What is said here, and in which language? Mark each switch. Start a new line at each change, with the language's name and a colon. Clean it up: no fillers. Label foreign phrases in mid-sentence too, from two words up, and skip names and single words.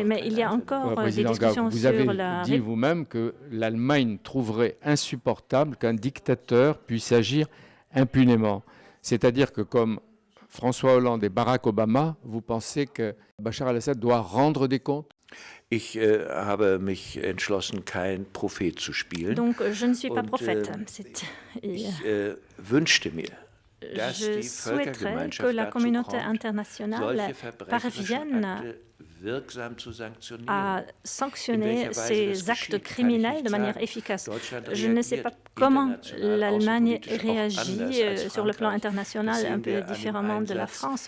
French: Mais il y a encore des discussions sur Vous avez dit vous-même que l'Allemagne trouverait insupportable qu'un dictateur puisse agir impunément. C'est-à-dire que comme François Hollande et Barack Obama, vous pensez que Bachar al-Assad doit rendre des comptes?
German: Ich habe mich entschlossen, kein Prophet zu spielen.
French: Donc je ne suis pas prophète.
German: Ich wünschte mir,
French: je souhaiterais que la communauté internationale parvienne à sanctionner ces actes criminels de manière efficace. Je ne sais pas comment l'Allemagne réagit sur le plan international un peu différemment de la France.